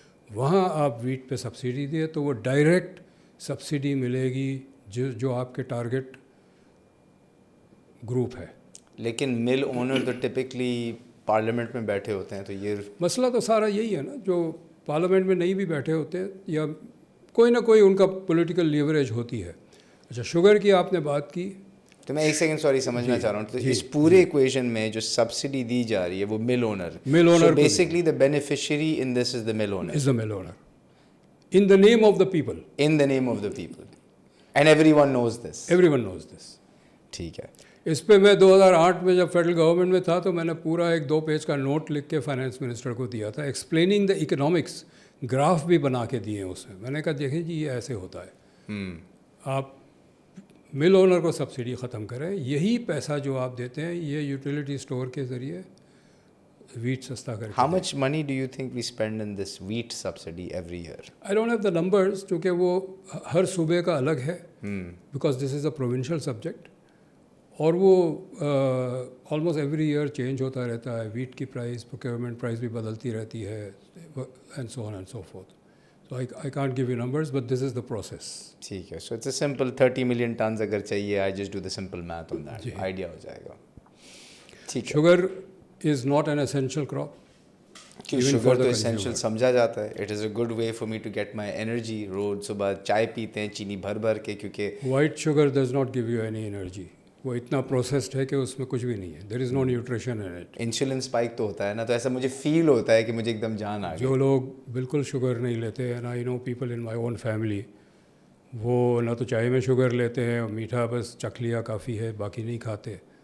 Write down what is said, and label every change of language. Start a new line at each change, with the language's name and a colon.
Urdu: وہاں آپ ویٹ پہ سبسڈی دیں تو وہ ڈائریکٹ سبسڈی ملے گی جو آپ کے ٹارگٹ گروپ ہے. لیکن مل اونر تو ٹپکلی پارلیمنٹ میں بیٹھے ہوتے ہیں، تو یہ مسئلہ تو سارا یہی ہے نا، جو پارلیمنٹ میں نہیں بھی بیٹھے ہوتے یا کوئی نہ کوئی ان کا پولیٹیکل لیوریج ہوتی ہے. اچھا، شوگر کی آپ نے بات کی، تو میں ایک سیکنڈ سوری سمجھنا چاہ رہا ہوں. تو اس پورے ایکویشن میں جو سبسڈی دی جا رہی ہے وہ مل اونر،
English: Basically the beneficiary in this is the mill owner. Is the mill owner in the name of the people. In the name of the people, and every one knows this. Every one knows this.
Urdu: ٹھیک ہے. اس پہ میں 2008 میں جب فیڈرل گورنمنٹ میں تھا تو میں نے پورا ایک 2 پیج کا نوٹ لکھ کے فائنانس منسٹر کو دیا تھا، ایکسپلیننگ دا اکنامکس، گراف بھی بنا کے دیے ہیں اس میں نے کہا دیکھیں جی یہ ایسے ہوتا ہے. آپ مل اونر کو سبسڈی ختم کریں، یہی پیسہ جو آپ دیتے ہیں یہ یوٹیلیٹی اسٹور کے ذریعے ویٹ سستا کر کے.
English: How much money do you think we spend in this wheat subsidy every year? I don't have the numbers,
Urdu: کیونکہ وہ ہر صوبے کا الگ ہے،
English: because this is a provincial subject,
Urdu: اور وہ آلموسٹ ایوری ایئر چینج ہوتا رہتا ہے. ویٹ کی پرائز، پروکیورمنٹ پرائز بھی بدلتی رہتی ہے،
English: And so on and so forth. So I can't give you numbers, but this is the process.
Urdu: ٹھیک ہے.
English: so it's a simple 30 million tons
Urdu: اگر چاہیے،
English: I just do the simple math on that,
Urdu: idea ہو جائے گا. ٹھیک ہے.
English: Sugar is not an essential crop.
Urdu: Sugar تو essential سمجھا جاتا ہے.
English: It is a good way for me to get my energy.
Urdu: روز صبح چائے پیتے ہیں چینی بھر بھر کے، کیونکہ
English: White sugar does not give you any energy.
Urdu: وہ اتنا پروسیسڈ ہے کہ اس میں کچھ بھی نہیں ہے.
English: There is no nutrition in it.
Urdu: Insulin spike تو ہوتا ہے نا، تو ایسا مجھے فیل ہوتا ہے کہ مجھے ایک دم جان آ گئی. جو لوگ بالکل شوگر نہیں لیتے،
English: and I know people in my own family,
Urdu: وہ نہ تو چائے میں شوگر لیتے ہیں، اور میٹھا بس چکھ لیا کافی ہے، باقی نہیں کھاتے.